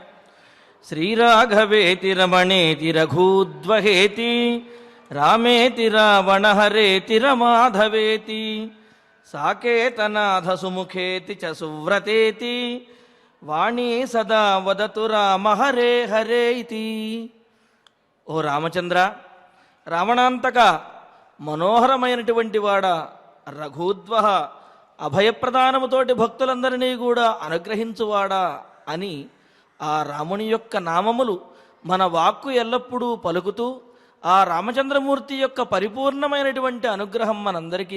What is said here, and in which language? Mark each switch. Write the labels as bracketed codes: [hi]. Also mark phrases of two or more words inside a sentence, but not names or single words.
[sa] श्रीराघवेति रमणेति रघूद्वहेति रामेति रावणहरेति रमाधवेति साकेतनाथ सुमुखेति च सुव्रतेति वाणी सदा वदतु राम हरे हरे इति। [te] ఓ రామచంద్ర, రావణాంతక, మనోహరమైనటువంటి వాడ, రఘూద్వహ, అభయప్రదానముతోటి భక్తులందరినీ కూడా అనుగ్రహించువాడా అని ఆ రాముని యొక్క నామములు మన వాక్కు ఎల్లప్పుడూ పలుకుతూ ఆ రామచంద్రమూర్తి యొక్క పరిపూర్ణమైనటువంటి అనుగ్రహం మనందరికీ